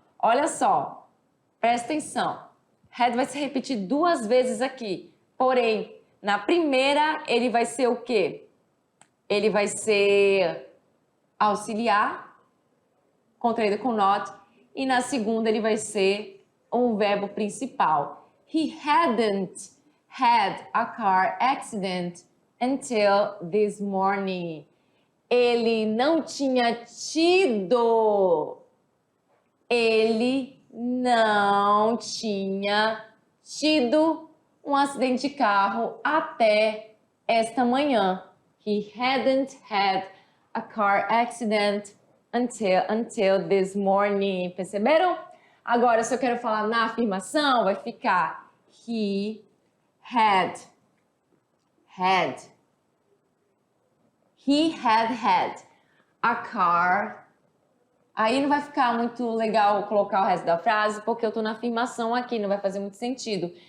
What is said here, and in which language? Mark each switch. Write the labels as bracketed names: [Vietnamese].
[Portuguese] Olha só, presta atenção. Had vai se repetir duas vezes aqui, porém, na primeira ele vai ser o quê? Ele vai ser auxiliar, contraído com not, e na segunda ele vai ser um verbo principal. [English] He hadn't had a car accident until this morning. [Portuguese] Ele não tinha tido. Ele não tinha tido um acidente de carro até esta manhã. [English] He hadn't had a car accident until this morning. [Portuguese] Perceberam? Agora, se eu quero falar na afirmação, vai ficar he had. [English] He had a car. [Portuguese] Aí não vai ficar muito legal colocar o resto da frase, porque eu tô na afirmação aqui, não vai fazer muito sentido.